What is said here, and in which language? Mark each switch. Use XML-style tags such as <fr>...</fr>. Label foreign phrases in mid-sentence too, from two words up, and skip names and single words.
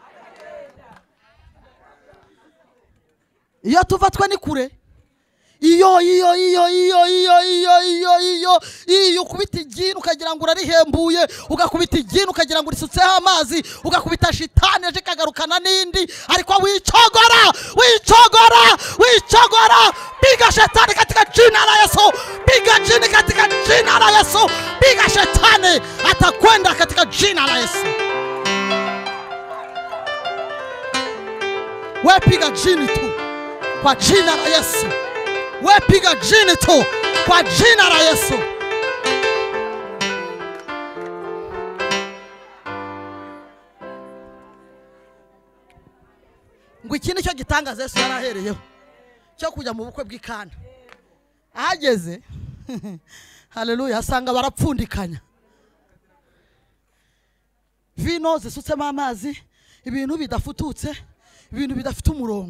<rw>Iyo tuvatwa ni kure, iyo ukubita igini ukagira ngo urarihembuye, ugakubita igini ukagira ngo urisutseho amazi, ugakubita shitani aje kagarukana n'indi, ariko wicogora.</rw> <sw>Piga shetani katika jina la Yesu, piga jini katika jina la Yesu, piga shetani atakwenda katika jina la Yesu. We piga jini tu kwa jina la Yesu. We piga jini tu kwa jina la Yesu.</sw> <rw>Ngo iki nicyo gitangaza Yesu yarahereyeho cyo kujya mu bukwe bw'Ikana. Ahageze haleluya, asanga barapfundikanya, vino zisutsemo amazi, ibintu bidafututse, ibintu bidafite umurongo.</rw>